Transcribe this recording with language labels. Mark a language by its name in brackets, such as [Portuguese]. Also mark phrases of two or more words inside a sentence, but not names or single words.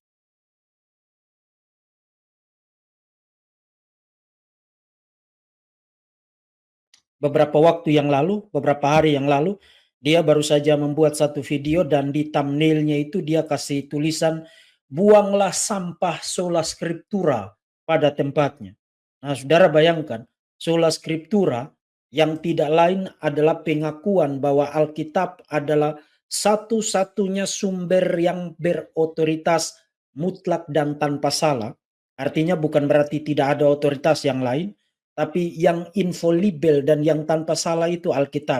[Indonesian] Beberapa waktu yang lalu, beberapa hari yang lalu, dia baru saja membuat satu video dan di thumbnailnya itu dia kasih tulisan, buanglah sampah [Latin] sola scriptura [Indonesian] pada tempatnya. Nah, saudara bayangkan, [Latin] sola scriptura [Indonesian] yang tidak lain adalah pengakuan bahwa Alkitab adalah satu-satunya sumber yang berotoritas mutlak dan tanpa salah. Artinya bukan berarti tidak ada otoritas yang lain, tapi yang infallible dan yang tanpa salah itu Alkitab.